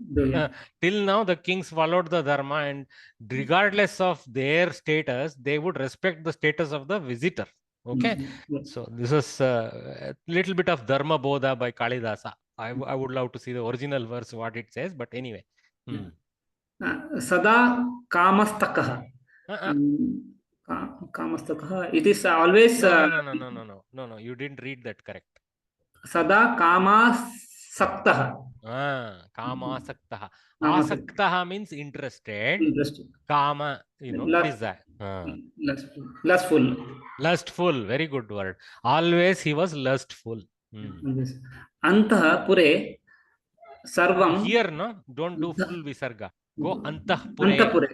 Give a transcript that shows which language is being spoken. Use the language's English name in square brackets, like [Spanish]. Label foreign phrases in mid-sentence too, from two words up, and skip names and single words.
[English] Till now, the kings followed the dharma, and regardless of their status, they would respect the status of the visitor. Okay. So this is a little bit of Dharma Bodha by Kalidasa. I would love to see the original verse, what it says, but anyway. [Sanskrit] Sada Kamastakaha. Kamastakaha. [English] It is always. No. You didn't read that correct. [Sanskrit] Sada Kamasaktaha. [English] Kamasaktaha. Asaktaha means interested. Kama, desire. Lustful. Lustful. Very good word. Always he was lustful. [Sanskrit] Antaha Pure. Sarvam. [English] Here, no, don't do full visarga. Go Antapure.